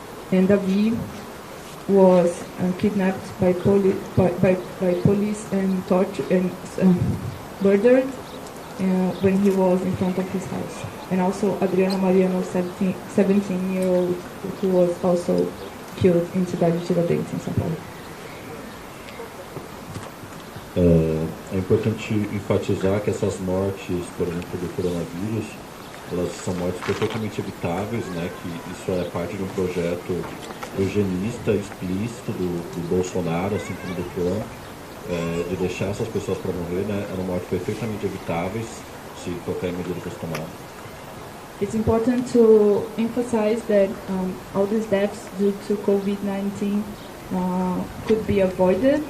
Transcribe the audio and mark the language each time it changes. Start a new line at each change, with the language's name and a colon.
English: And Davi was kidnapped by police and tortured and murdered when he was in front of his house. And also Adriano Mariano, 17-year-old, who was also killed in Cidade Tiradentes, in São Paulo.
Portuguese: É importante enfatizar que essas mortes, por exemplo, do coronavírus, elas são mortes perfeitamente evitáveis, né? Que isso é parte de um projeto eugenista explícito do Bolsonaro, assim como do Trump, de deixar essas pessoas para morrer, né? Eram mortes perfeitamente evitáveis se qualquer medida fosse tomada.
English: It's important to emphasize that all these deaths due to COVID-19 could be avoided.